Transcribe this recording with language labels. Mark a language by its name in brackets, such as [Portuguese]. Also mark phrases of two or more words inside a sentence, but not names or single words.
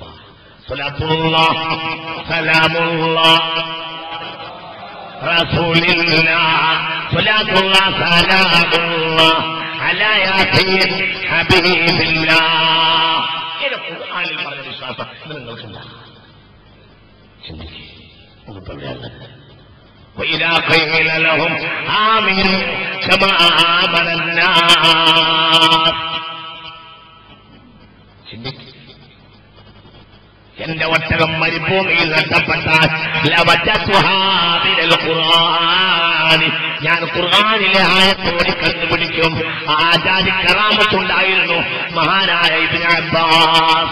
[Arabic] صلاة الله سلام الله رسول الله صلاة الله سلام الله على ياسين حبيب الله. [Malayalam] ഇത് ഖുർആനിൽ പറഞ്ഞ വിശ്വാസം നിങ്ങൾക്കുണ്ടോ? ചിന്തിക്കുക. [Arabic] وإذا قيل لهم آمنوا كما آمن الناس. [Malayalam] ചിന്തിക്കുക. എന്റെ ഒട്ടകം മരുഭൂമിയിൽ നഷ്ടപ്പെട്ടാൽ ഞാൻ ഖുർആനിലെ ആയത്തോടെ കണ്ടുപിടിക്കും. ആചാര്യ കറാമത്തുണ്ടായിരുന്നു മഹാനായ ഇബ്നു അബ്ബാസ്.